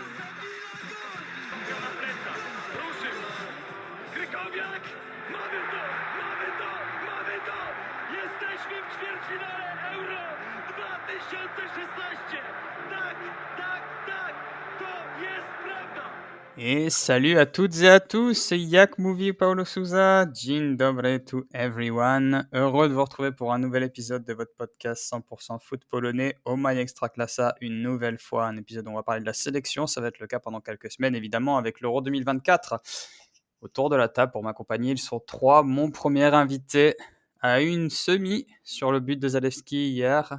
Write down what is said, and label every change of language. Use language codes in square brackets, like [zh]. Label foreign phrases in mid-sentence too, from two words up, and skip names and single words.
[pl] Na plecach, ruszył, Krykowiak, mamy to, mamy to, mamy to! Jesteśmy w ćwierćfinale Euro 2016! Tak, tak, tak, to jest prawda! [fr] Et salut à toutes et à tous, c'est Yak Movie et Paulo Souza. [pl] Dzień dobry [en] to everyone. [fr] Heureux de vous retrouver pour un nouvel épisode de votre podcast 100% foot polonais, Oh My Extraclassa. Une nouvelle fois, un épisode où on va parler de la sélection. Ça va être le cas pendant quelques semaines, évidemment, avec l'Euro 2024. Autour de la table, pour m'accompagner, ils sont trois. Mon premier invité a eu une semi sur le but de Zalewski hier.